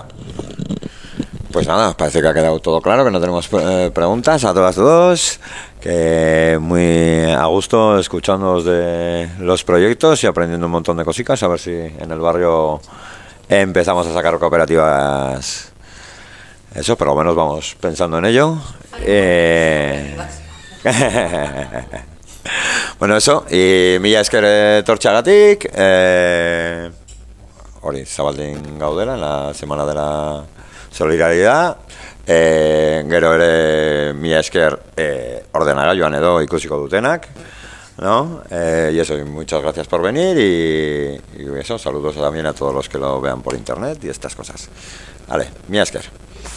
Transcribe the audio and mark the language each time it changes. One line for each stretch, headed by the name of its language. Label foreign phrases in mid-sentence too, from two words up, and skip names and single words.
Spanish: Pues nada, parece que ha quedado todo claro, que no tenemos preguntas a todas dos, que muy a gusto escuchándonos de los proyectos y aprendiendo un montón de cositas, a ver si en el barrio empezamos a sacar cooperativas. Eso, por lo menos vamos pensando en ello.
Basque: Bueno, eso, y mila esker etortxagatik, hori, Zabaldin gaudela,
Spanish: en la Semana de la Solidaridad,
Basque: gero ere mila esker ordenagailuan edo ikusiko dutenak,
Spanish: ¿no? Y eso, y muchas gracias por venir y eso, saludos también a todos los que lo vean por internet y estas cosas.
Basque: Vale, mi esker.